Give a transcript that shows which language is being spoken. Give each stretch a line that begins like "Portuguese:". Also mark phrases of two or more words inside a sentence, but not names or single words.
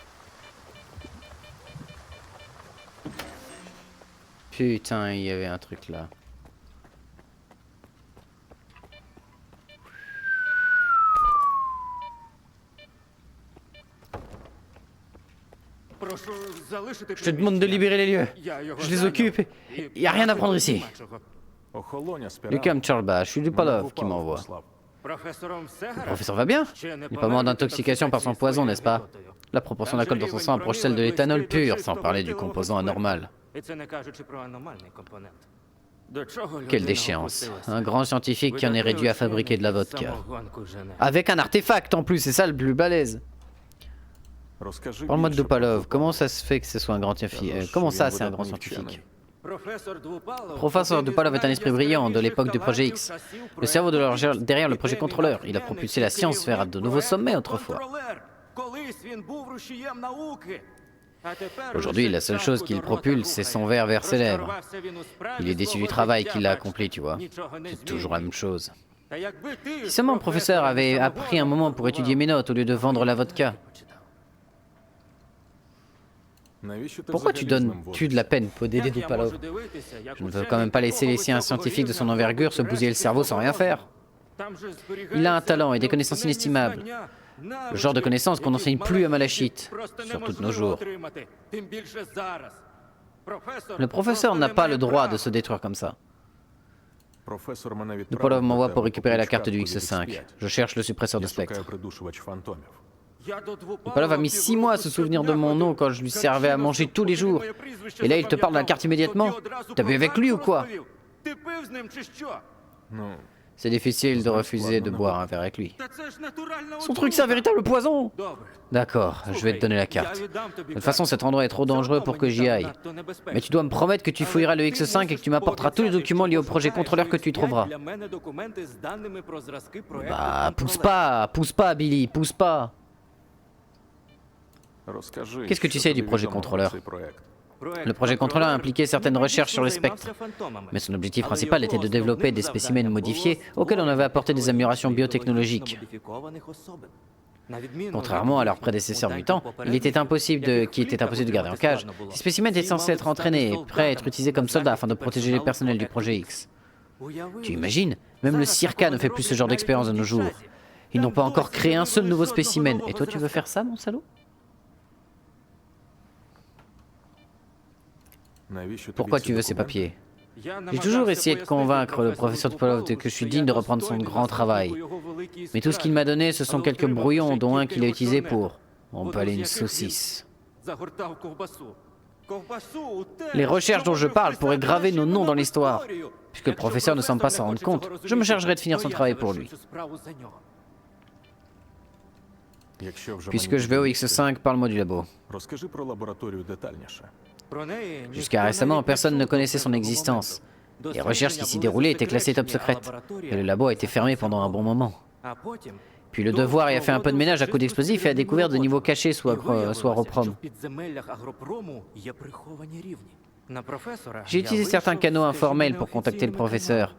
French: Putain, il y avait un truc là. Je te demande de libérer les lieux. Je les occupe. Il n'y a rien à prendre ici.
Ukrainian: Охолонь, аспірант.
French: Lucam Tcherba, je suis du Palov qui m'envoie. Le professeur va bien? Il n'est pas mort d'intoxication par son poison, n'est-ce pas? La proportion d'alcool dans son sang approche celle de l'éthanol pur, sans parler du composant anormal. Quelle déchéance. Un grand scientifique qui en est réduit à fabriquer de la vodka. Avec un artefact en plus, c'est ça le plus balèze.
Ukrainian: Розкажи
French: Parle-moi de
Ukrainian: більше про
French: Dupalov.
Ukrainian: Дупалов.
French: Comment ça se fait que ce soit un grand scientifique? Comment ça, c'est un grand scientifique? Professeur Dupalov est un esprit brillant de l'époque du projet X. Le cerveau derrière le projet contrôleur. Il a propulsé la science vers de nouveaux sommets autrefois. Aujourd'hui, la seule chose qu'il propulse, c'est son verre vers ses lèvres. Il est déçu du travail qu'il a accompli, tu vois. C'est toujours la même chose. Si seulement le professeur avait appris un moment pour étudier mes notes au lieu de vendre la vodka.
Ukrainian: Навіщо ти
French: Pourquoi tu
Ukrainian: взагалі з ним
French: donnes-tu de la peine pour d'aider Dupalov? Je ne veux quand même pas laisser un scientifique de son envergure se bousiller le cerveau sans rien faire. Il a un talent et des connaissances inestimables. Le genre de connaissances qu'on n'enseigne plus à Malachite, surtout de nos jours. Le professeur n'a pas le droit de se détruire comme ça.
Ukrainian: Професор мене відправив
French: Dupalov
Ukrainian: до
French: m'envoie
Ukrainian: тебе
French: pour
Ukrainian: по
French: récupérer la carte du
Ukrainian: підказку
French: X5.
Ukrainian: від X5.
French: Je cherche le suppresseur de
Ukrainian: Я
French: spectre.
Ukrainian: шукаю придушувач фантомів.
French: Dupalov a mis 6 mois à se souvenir de mon nom quand je lui servais à manger tous les jours. Et là, il te parle de la carte immédiatement? T'as bu avec lui ou quoi?
Ukrainian: Ну,
French: C'est difficile de refuser de boire un verre avec lui. Son truc, c'est un véritable poison! D'accord, je vais te donner la carte. De toute façon, cet endroit est trop dangereux pour que j'y aille. Mais tu dois me promettre que tu fouilleras le X5 et que tu m'apporteras tous les documents liés au projet contrôleur que tu y trouveras. Bah, pousse pas, Billy, pousse pas.
Ukrainian: розкажи,
French: Qu'est-ce que tu
Ukrainian: що
French: sais du
Ukrainian: тобі
French: projet
Ukrainian: відомо про
French: contrôleur?
Ukrainian: цей проект.
French: Le projet contrôleur impliquait certaines recherches sur le spectre. Mais son objectif principal était de développer des spécimens modifiés auxquels on avait apporté des améliorations biotechnologiques. Contrairement à leurs prédécesseurs mutants, qui était impossible de garder en cage, ces spécimens étaient censés être entraînés et prêts à être utilisés comme soldats afin de protéger les personnels du projet X. Tu imagines? Même le CIRCA ne fait plus ce genre d'expérience de nos jours. Ils n'ont pas encore créé un seul nouveau spécimen. Et toi, tu veux faire ça, mon salaud?
Ukrainian: Навіщо тобі
French: Pourquoi
Ukrainian: ці
French: tu veux ces
Ukrainian: документи?
French: papiers? J'ai toujours essayé de convaincre le professeur Dupalov que je suis digne de reprendre son grand travail. Mais tout ce qu'il m'a donné, ce sont quelques brouillons, dont un qu'il a utilisé pour emballer une saucisse. Les recherches dont je parle pourraient graver nos noms dans l'histoire. Puisque le professeur ne semble pas s'en rendre compte, je me chargerai de finir son travail pour lui.
Ukrainian: Якщо вже
French: Puisque
Ukrainian: мені
French: je vais au
Ukrainian: подобається,
French: X5, parle-moi du labo.
Ukrainian: розкажи про лабораторію детальніше.
French: Jusqu'à récemment, personne ne connaissait son existence. Les recherches qui s'y déroulaient étaient classées top secrètes. Et le labo a été fermé pendant un bon moment. Puis le devoir y a fait un peu de ménage à coups d'explosifs et a découvert de niveaux cachés sous Agroprom. J'ai utilisé certains canaux informels pour contacter le professeur.